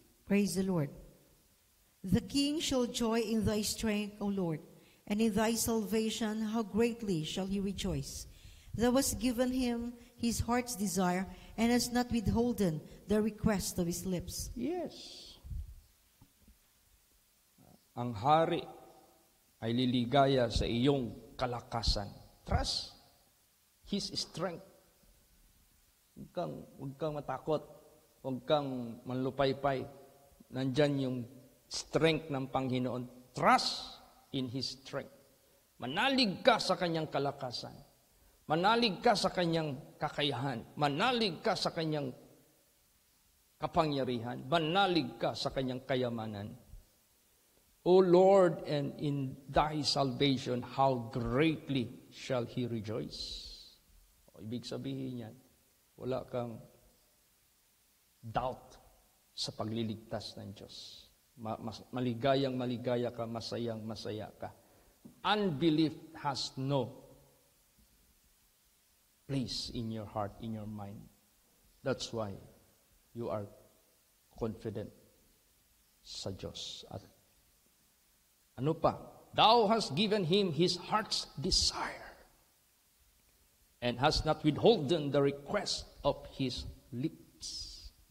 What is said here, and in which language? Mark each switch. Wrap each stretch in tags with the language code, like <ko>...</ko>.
<en>Praise the Lord. The king shall joy in thy strength, O Lord, and in thy salvation how greatly shall he rejoice. Thou hast given him his heart's desire, and hast not withholden the request of his lips. Yes.</en> <tl>Ang hari ay liligaya sa iyong kalakasan.</tl> <en>Trust his strength.</en> <tl>Huwag kang matakot. Huwag kang manlupaypay. Nandyan yung strength ng Panginoon.</tl> <en>Trust in His strength.</en> <tl>Manalig ka sa kanyang kalakasan. Manalig ka sa kanyang kakayahan. Manalig ka sa kanyang kapangyarihan. Manalig ka sa kanyang kayamanan.</tl> <en>O Lord, and in thy salvation, how greatly shall he rejoice.</en> <tl>Ibig sabihin yan, wala kang doubt sa pagliligtas ng Diyos. Maligayang-maligaya ka, masayang-masaya ka.</tl> <en>Unbelief has no place in your heart, in your mind. That's why you are confident</en> <tl>sa Diyos. At ano pa?</tl> <en>Thou hast given him his heart's desire, and hast not withholden the request of his lips.</en>